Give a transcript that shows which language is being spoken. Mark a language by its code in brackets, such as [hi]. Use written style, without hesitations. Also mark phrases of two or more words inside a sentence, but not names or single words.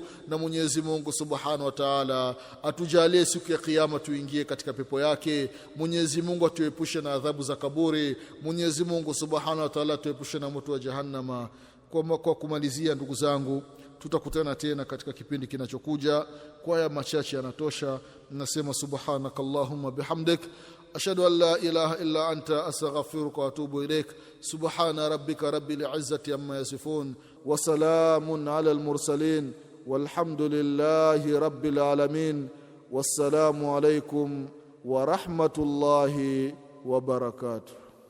[sw] Na Mwenyezi Mungu [ar] سبحانه وتعالى [sw] atujalie siku ya kiyama tuingie katika pepo yake. Mwenyezi Mungu atuepushe na adhabu za kaburi. Mwenyezi Mungu [ar] سبحانه وتعالى [sw] tuepushe na moto wa jahannama. Kwa kumalizia, ndugu zangu, tutakutana tena katika kipindi kinachokuja. Kwa haya machache yanatosha. [ar] Nasema سبحانك اللهم بحمدك أشهد أن لا إله إلا أنت أستغفرك وأتوب إليك. سبحان ربك رب العزة عما يصفون وسلام على المرسلين والحمد لله رب العالمين. والسلام عليكم ورحمة الله وبركاته.